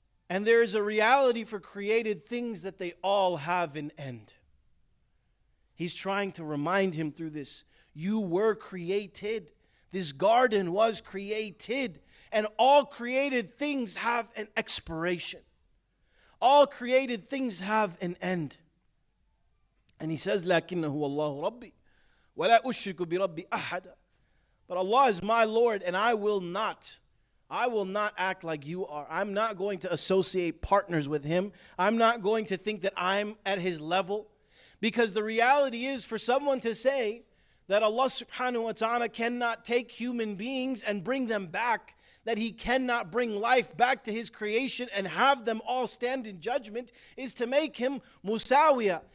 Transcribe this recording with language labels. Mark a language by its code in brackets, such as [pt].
[en] And there is a reality for created things that they all have an end. He's trying to remind him through this. You were created. This garden was created. And all created things have an expiration. All created things have an end. And he says, [ar] لَكِنَّهُ اللَّهُ رَبِّي وَلَا أُشْرِكُ بِرَبِّي أَحَدًا. [en] But Allah is my Lord, and I will not act like you are. I'm not going to associate partners with him. I'm not going to think that I'm at his level. Because the reality is, for someone to say that Allah subhanahu wa ta'ala cannot take human beings and bring them back, that he cannot bring life back to his creation and have them all stand in judgment, is to make him musawiya.